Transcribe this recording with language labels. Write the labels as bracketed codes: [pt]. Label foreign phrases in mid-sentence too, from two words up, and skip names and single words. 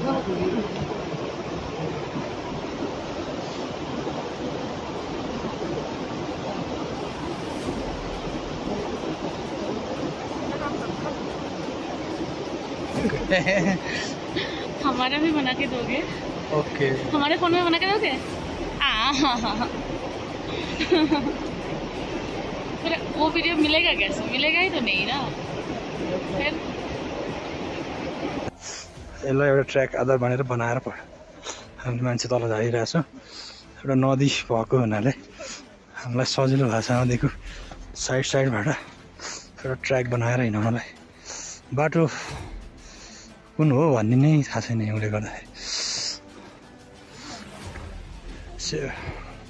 [hi] हमारा भी बना के दोगे? ओके। हमारे फोन में बना के दोगे? फिर वो वीडियो मिलेगा कैसे? मिलेगा ही तो नहीं ना। फिर [ne] यसलाई एउटा ट्र्याक आधार भनेर बनाएर हामीले मान्छे तल झारिरहेछ। एउटा नदी भएको हुनाले हामीलाई सजिलो भएको छ नदीको साइडबाट एउटा ट्र्याक बनाएर हिँड्नलाई। बाटो कुन हो भन्ने नै थाहा छैन यसले गर्दाखेरि।